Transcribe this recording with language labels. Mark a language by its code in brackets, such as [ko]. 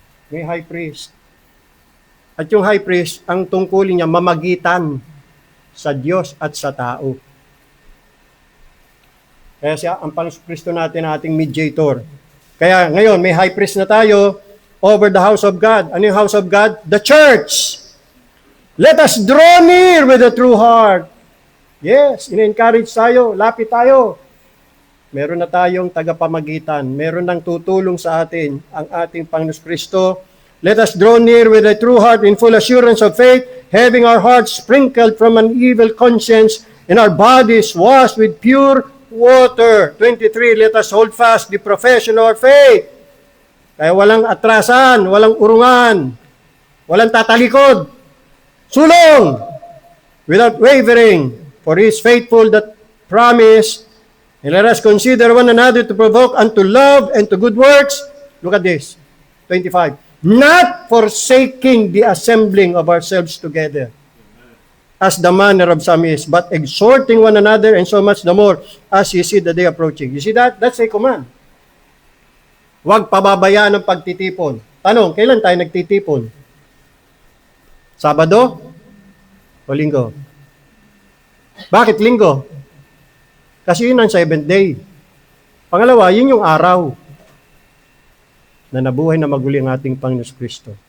[tl] May high priest. At yung high priest, ang tungkulin niya, mamagitan sa Diyos at sa tao. Kaya siya, ang Panginoon Kristo natin, ating mediator. Kaya ngayon, may high priest na tayo, [en] over the house of God. [tl] Ano yung [en] house of God? The church. Let us draw near with a true heart. [tl] Yes, in-encourage tayo, lapit tayo. Meron na tayong tagapamagitan. Meron nang tutulong sa atin, ang ating Panginoon Kristo. [en] Let us draw near with a true heart in full assurance of faith, having our hearts sprinkled from an evil conscience and our bodies washed with pure water. 23, let us hold fast the profession of our faith. [tl] Kaya walang atrasan, walang urungan, walang tatalikod. [en] Sulong, without wavering, for He is faithful that promise. And let us consider one another to provoke unto love and to good works. Look at this, 25. Not forsaking the assembling of ourselves together, as the manner of some is, but exhorting one another, and so much the more as you see the day approaching. You see that? That's a command. [tl] Huwag pababayaan ang pagtitipon. Tanong, kailan tayo nagtitipon? Sabado o linggo? Bakit linggo? Kasi yun ang 7th day. Pangalawa, yun yung araw na nabuhay na maguli ang ating Panginoon Kristo.